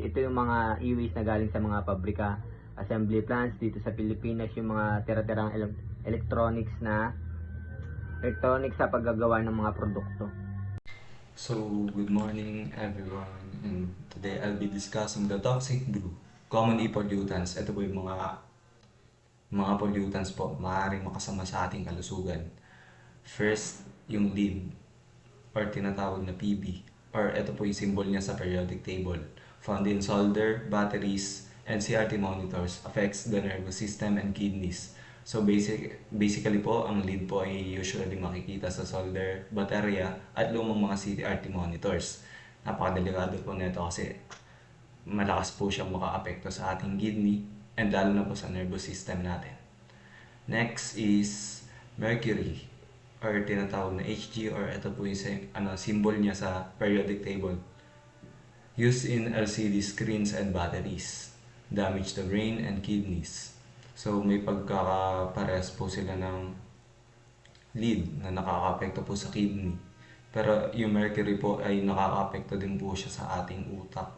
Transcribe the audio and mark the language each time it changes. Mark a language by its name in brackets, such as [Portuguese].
[Filipino] Ito yung mga e-waste na galing sa mga pabrika, assembly plants dito sa Pilipinas, yung mga tira-tirang electronics sa paggagawa ng mga produkto. [English] So, good morning everyone, and today I'll be discussing the toxic brew, common e-pollutants. [Filipino] Ito po yung mga pollutants po maaaring makasama sa ating kalusugan. First, yung lead or tinatawag na PB, or ito po yung symbol niya sa periodic table. [English] Found in solder, batteries, and CRT monitors, affects the nervous system and kidneys. [Filipino] So basically po, ang lead po ay usually makikita sa solder, baterya, at lumang mga CRT monitors. Napakadelikado po nito kasi malakas po siyang maka-apekto sa ating kidney and lalo na po sa nervous system natin. [English] Next is mercury, [Filipino] or tinatawag na Hg, or ito po yung symbol niya sa periodic table. [English] Used in LCD screens and batteries, damage the brain and kidneys. [Filipino] So may pagkakaparehas po sila ng lead na nakaka-apekto po sa kidney. Pero yung mercury po ay nakaka-apekto din po siya sa ating utak.